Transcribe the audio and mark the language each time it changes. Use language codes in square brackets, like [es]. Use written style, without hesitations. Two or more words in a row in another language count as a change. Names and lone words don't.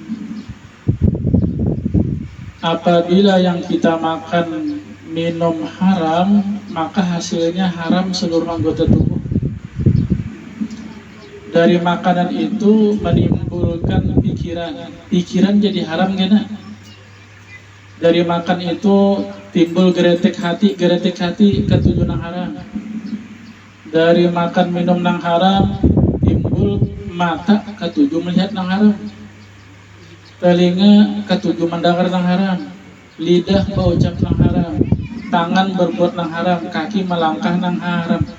[id] Apabila yang kita makan minum haram, maka hasilnya haram seluruh anggota tubuh. Dari makanan itu menimbulkan pikiran jadi haram gana. Dari makan itu timbul geretek hati ketujuh nang haram. Dari makan minum nang haram timbul mata ketujuh melihat nang haram. Telinga ketujuh mendengar nang haram, lidah berucap nang haram, tangan berbuat nang haram, kaki melangkah nang haram.